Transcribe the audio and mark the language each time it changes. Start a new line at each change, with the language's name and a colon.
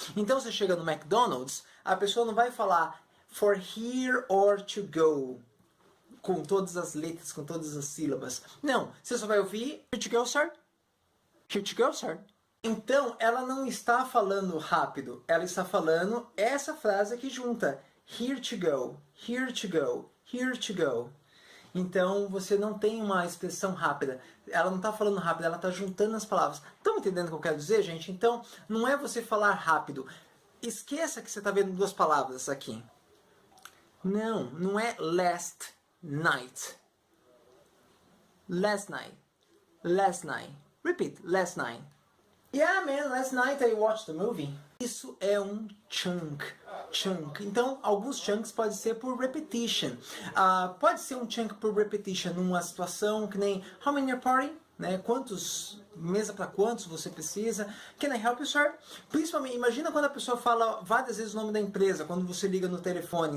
Portuguese: Então, você chega no McDonald's, a pessoa não vai falar for here or to go, com todas as letras, com todas as sílabas. Não, você só vai ouvir
English: here to go, sir? Here to go, sir?
Portuguese: Então, ela não está falando rápido, ela está falando essa frase aqui junta.
English: Here to go, here to go, here to go.
Portuguese: Então, você não tem uma expressão rápida. Ela não está falando rápido, ela está juntando as palavras. Estão entendendo o que eu quero dizer, gente? Então, não é você falar rápido. Esqueça que você está vendo 2 palavras aqui. Não é
English: last night. Last night. Last night. Repeat, last night. Yeah, man, last night I watched the movie.
Portuguese: Isso é um chunk. Chunk. Então, alguns chunks pode ser por repetition. Pode ser um chunk por repetition numa situação que nem
English: How many are party?
Portuguese: né? Mesa para quantos você precisa?
English: Can I help you, sir?
Portuguese: Principalmente, imagina quando a pessoa fala várias vezes o nome da empresa, quando você liga no telefone.